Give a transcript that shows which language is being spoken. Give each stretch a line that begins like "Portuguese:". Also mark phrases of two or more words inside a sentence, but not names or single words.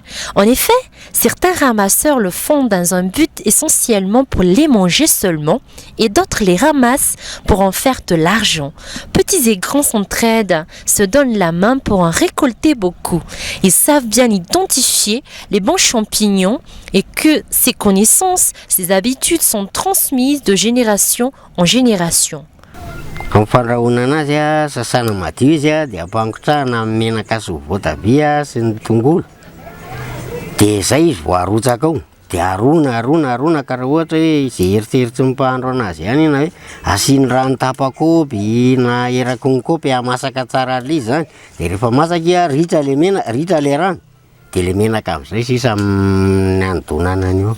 French: En effet, certains ramasseurs le font dans un but essentiellement pour les manger seulement, et d'autres les ramassent pour en faire de l'argent. Petits et grands s'entraident, se donnent la main pour en récolter beaucoup. Ils savent bien identifier les bons champignons et que ces connaissances, ces habitudes sont transmises de génération en génération.
Malagasy: Amin'ny fandrahoana anazy sasana madio izy dia ampangotrahana amin'ny menaka sy voatabia sy ny tongolo. Dia zay izy vao arotsaka ao dia arona ka raha ohatra hoe izay eritseritsy mipahandro anazy ihany na hoe asiany rano tapakopy na eraky ny kopy hamasaka tsara le zany dia rehefa masaka ritra le rano dia le menaka amin'izay sisa amin'ny andonanany io.